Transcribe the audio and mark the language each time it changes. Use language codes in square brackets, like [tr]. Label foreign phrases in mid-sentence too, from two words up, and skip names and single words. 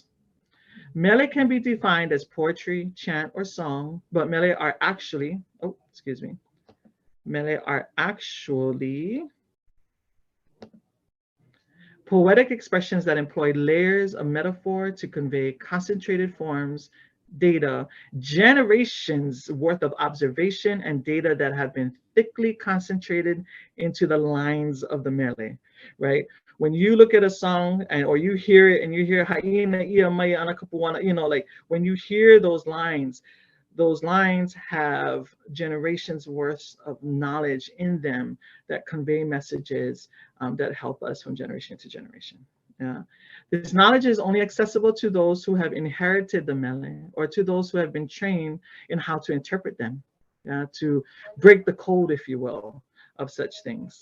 [en] Mele can be defined as poetry, chant, or song, but mele are actually, mele are actually poetic expressions that employ layers of metaphor to convey concentrated forms, data, generations worth of observation and data that have been thickly concentrated into the lines of the mele, right? When you look at a song or you hear it and you hear [haw] Haina ia mai ana kapuana, [en] like when you hear those lines have generations worth of knowledge in them that convey messages that help us from generation to generation. Yeah. This knowledge is only accessible to those who have inherited the mele, or to those who have been trained in how to interpret them, to break the code, if you will, of such things.